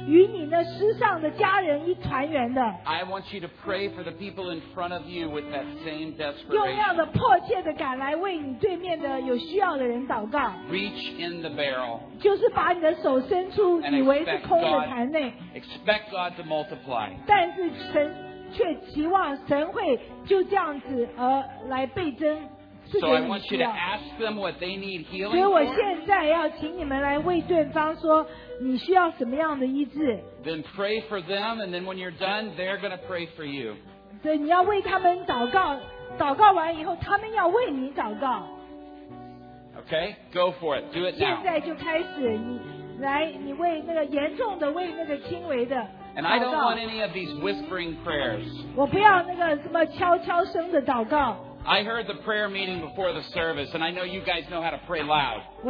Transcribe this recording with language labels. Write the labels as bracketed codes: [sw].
[zh] 你是如何迫切的要重新与你那失丧的家人一团圆的？ [en] I want you to pray for the people in front of you with that same desperation. [zh] 用那样的迫切的赶来为你对面的有需要的人祷告。 [en] Reach in the barrel. [zh] 就是把你的手伸出以为是空的坛内。 [en] Expect God to multiply. [zh] 但是神 却期望神会就这样子而来倍增, [en] so I want you to ask them what they need healing for. Then pray for them, and then when you're done, they're going to pray for you. [zh] 对,你要为他们祷告,祷告完以后,他们要为你祷告。 [en] Okay, go for it. Do it now. [zh] 现在就开始,你为那个严重的,为那个轻微的。 [en] And I don't want any of these whispering prayers. [zh] 我不要那个什么悄悄声的祷告。 [en] I heard the prayer meeting before the service, and I know you guys know how to pray loud.